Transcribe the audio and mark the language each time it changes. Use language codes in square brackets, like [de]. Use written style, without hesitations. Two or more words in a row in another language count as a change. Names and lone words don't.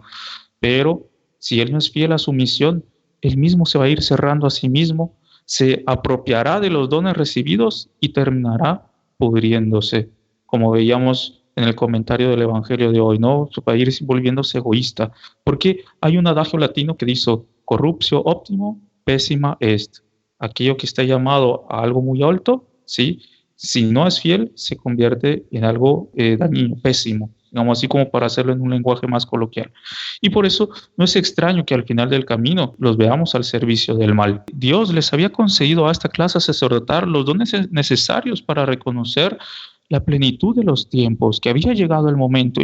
[es] Pero si él no es fiel a su misión, él mismo se va a ir cerrando a sí mismo, se apropiará de los dones recibidos y terminará pudriéndose, como veíamos en el comentario del Evangelio de hoy, ¿no? Va a ir volviéndose egoísta, porque hay un adagio latino que dice, [la] corruptio optimo, pésima est. [es] Aquello que está llamado a algo muy alto, ¿sí? Si no es fiel, se convierte en algo dañino, pésimo, digamos así, como para hacerlo en un lenguaje más coloquial. Y por eso no es extraño que al final del camino los veamos al servicio del mal. Dios les había concedido a esta clase sacerdotal los dones necesarios para reconocer la plenitud de los tiempos, que había llegado el momento.